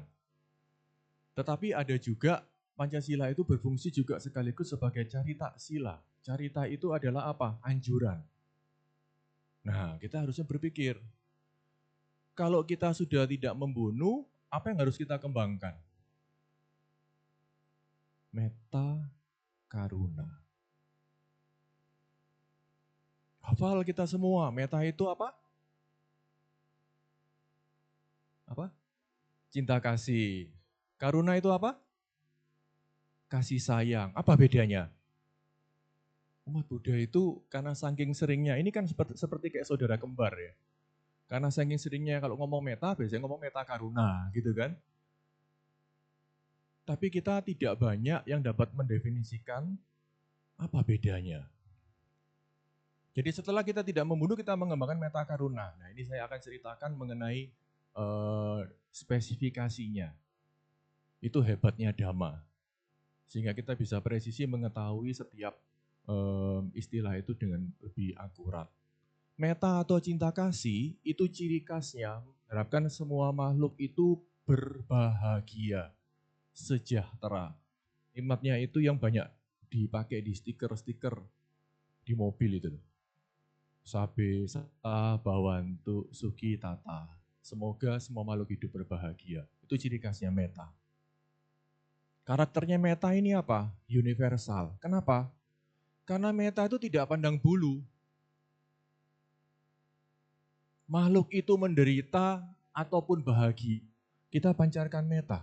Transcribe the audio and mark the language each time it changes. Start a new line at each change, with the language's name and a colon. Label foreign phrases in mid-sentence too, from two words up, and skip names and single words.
Indonesian: Tetapi ada juga Pancasila itu berfungsi juga sekaligus sebagai
Pali: carita sila.
Indonesian: Carita itu adalah apa? Anjuran. Nah, kita harusnya berpikir, kalau kita sudah tidak membunuh, apa yang harus kita kembangkan?
Pali: Metta karuna.
Indonesian: Hafal kita semua, metta itu apa? Apa? Cinta kasih. Karuna itu apa? Kasih sayang. Apa bedanya? Umat Buddha itu karena saking seringnya, ini kan seperti kayak saudara kembar ya. Karena saking seringnya kalau ngomong metta, biasanya ngomong
Pali: metta karuna
Indonesian: gitu kan. Tapi kita tidak banyak yang dapat mendefinisikan apa bedanya. Jadi setelah kita tidak membunuh, kita mengembangkan
Pali: metta karuna.
Indonesian: Nah ini saya akan ceritakan mengenai spesifikasinya. Itu hebatnya Dhamma. Sehingga kita bisa presisi mengetahui setiap istilah itu dengan lebih akurat. Metta atau cinta kasih itu ciri khasnya mengharapkan semua makhluk itu berbahagia, sejahtera. Kalimatnya itu yang banyak dipakai di stiker-stiker di mobil itu.
Pali: Sabe sata bawantu suki tata.
Indonesian: Semoga semua makhluk hidup berbahagia. Itu ciri khasnya metta. Karakternya metta ini apa? Universal. Kenapa? Karena metta itu tidak pandang bulu. Makhluk itu menderita ataupun bahagia, kita pancarkan metta.